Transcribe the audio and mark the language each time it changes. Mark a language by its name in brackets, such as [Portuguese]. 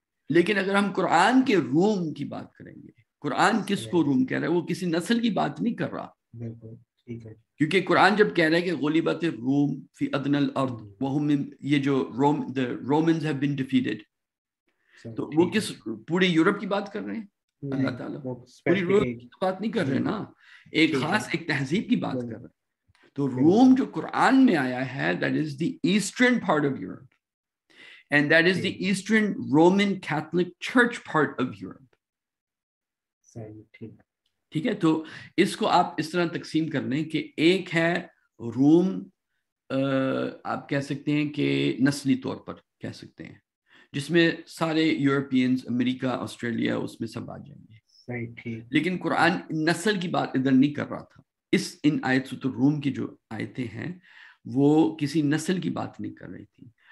[Urdu] لیکن اگر ہم قرآن کے روم کی بات کریں گے, قرآن کس کو روم کہہ رہا ہے؟ وہ کسی نسل کی بات نہیں کر رہا, کیونکہ قرآن جب کہہ رہا ہے کہ [Arabic] غلبت الروم فی ادنی الارض وہم, [Urdu] یہ جو [English] the Romans have been defeated, [Urdu] تو وہ کس پورے یورپ کی بات کر رہے ہیں؟ اللہ تعالیٰ پوری یورپ کی بات نہیں کر رہے نا, ایک خاص ایک تہذیب کی بات کر رہے ہیں. تو روم جو قرآن میں آیا ہے, [English] that is the eastern part of Europe, and that is the Eastern Roman Catholic Church part of Europe. [Urdu] ٹھیک ہے. تو اس کو آپ اس طرح تقسیم کر لیں کہ ایک ہے روم, آپ کہہ سکتے ہیں کہ نسلی طور پر کہہ سکتے ہیں, جس میں سارے یورپینز, امریکہ, آسٹریلیا, اس میں سب آ جائیں گے. لیکن قرآن نسل کی بات ادھر نہیں کر رہا تھا. ان آیت سے تو روم کی جو آیتیں ہیں وہ کسی نسل کی بات نہیں کر رہی تھی.